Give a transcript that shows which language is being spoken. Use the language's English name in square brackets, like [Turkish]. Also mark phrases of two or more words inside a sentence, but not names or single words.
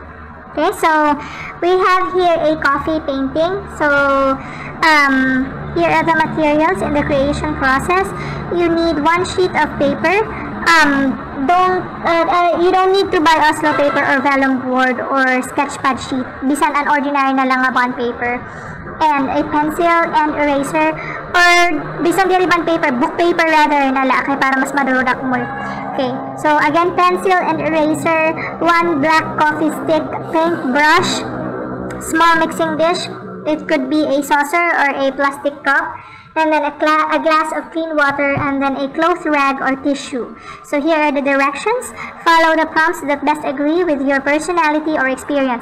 [English] Okay, so we have here a coffee painting. So here are the materials in the creation process. You need 1 sheet of paper. You don't need to buy Oslo paper or vellum board or sketchpad sheet. [Hiligaynon] Bisan an ordinary na lang nga [English] bond paper. And a pencil and eraser, or [Hiligaynon] bisan diri [English] bond paper, book paper rather [Hiligaynon] nala kay para mas madurudak mo. [English] Okay, so again, pencil and eraser, 1 black coffee stick, paintbrush, small mixing dish. It could be a saucer or a plastic cup, and then a glass of clean water, and then a cloth rag or tissue. So here are the directions. Follow the prompts that best agree with your personality or experience.